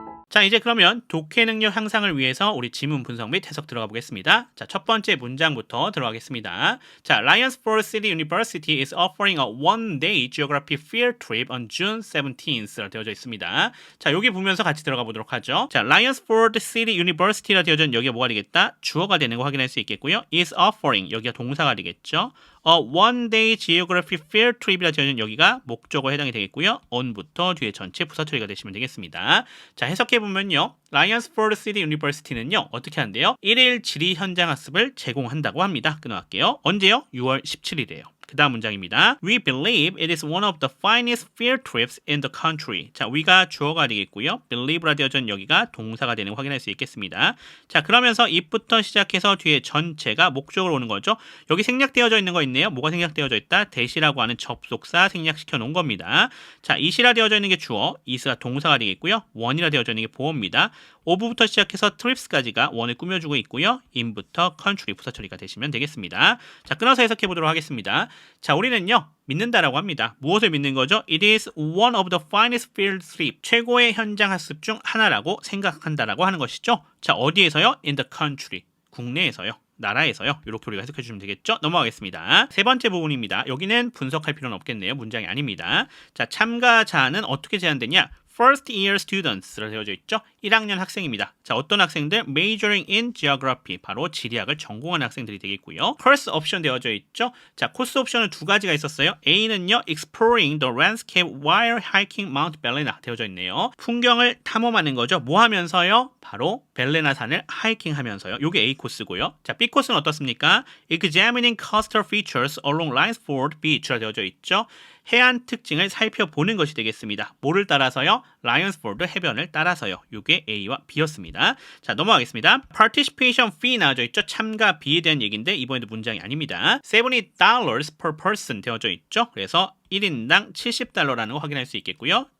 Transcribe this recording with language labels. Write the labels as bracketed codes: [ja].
[ko] 자, 이제 그러면 독해 능력 향상을 위해서 우리 지문 분석 및 해석 들어가 보겠습니다. 자, 첫 번째 문장부터 들어가겠습니다. [en] 자, Lionsford City University is offering a one-day geography field trip on June 17th [ko] 되어져 있습니다. 자, 여기 보면서 같이 들어가 보도록 하죠. 자, Lionsford City University라 되어져 있는 여기가 뭐가 되겠다? 주어가 되는 거 확인할 수 있겠고요. is offering 여기가 동사가 되겠죠. [en] one-day geography field trip [ko] 이라 되어져 있는 여기가 목적어 해당이 되겠고요. on부터 뒤에 전체 부사 처리가 되시면 되겠습니다. 자, 해석해 보면 보면요. 라이언스포드 시티 유니버시티는요. 어떻게 한대요? 1일 지리 현장 학습을 제공한다고 합니다. 끊어갈게요. 언제요? 6월 17일이에요. 그 다음 문장입니다. [en] We believe it is one of the finest field trips in the country. [ko] 자, we가 주어가 되겠고요. believe라 되어져 있는 여기가 동사가 되는 거 확인할 수 있겠습니다. 자, 그러면서 it부터 시작해서 뒤에 전체가 목적으로 오는 거죠. 여기 생략되어져 있는 거 있네요. 뭐가 생략되어져 있다? that이라고 하는 접속사 생략시켜 놓은 겁니다. 자, it이라 되어져 있는 게 주어, is가 동사가 되겠고요. one이라 되어져 있는 게 보어입니다. of부터 시작해서 trips까지가 원을 꾸며주고 있고요. in부터 country 부사 처리가 되시면 되겠습니다. 자, 끊어서 해석해 보도록 하겠습니다. 자, 우리는요. 믿는다라고 합니다. 무엇을 믿는 거죠? [en] It is one of the finest field trip. [ko] 최고의 현장 학습 중 하나라고 생각한다라고 하는 것이죠. 자, 어디에서요? [en] In the country. [ko] 국내에서요. 나라에서요. 이렇게 우리가 해석해 주시면 되겠죠? 넘어가겠습니다. 세 번째 부분입니다. 여기는 분석할 필요는 없겠네요. 문장이 아닙니다. 자, 참가자는 어떻게 제한되냐? [en] First year students로 [ko] 되어져 있죠. 1학년 학생입니다. 자, 어떤 학생들? [en] Majoring in geography. [ko] 바로 지리학을 전공하는 학생들이 되겠고요. Course 옵션 되어져 있죠. 자, 코스 옵션은 두 가지가 있었어요. [en] A는요, Exploring the landscape while hiking Mount Bellena [ko] 되어져 있네요. 풍경을 탐험하는 거죠. 뭐 하면서요? 바로 벨레나 산을 하이킹 하면서요. 요게 A 코스고요. 자, B 코스는 어떻습니까? [en] Examining coastal features along Linesford Beach로 [ko] 되어져 있죠. 해안 특징을 살펴보는 것이 되겠습니다. 뭐를 따라서요? 라이언스포드 해변을 따라서요. 이게 A와 B였습니다. 자, 넘어가겠습니다. Participation fee 나와져 있죠. 참가비에 대한 얘기인데 이번에도 문장이 아닙니다. $70 [en] per person [ko] 되어져 있죠. 그래서 1인당 $70라는 거 확인할 수 있겠고요.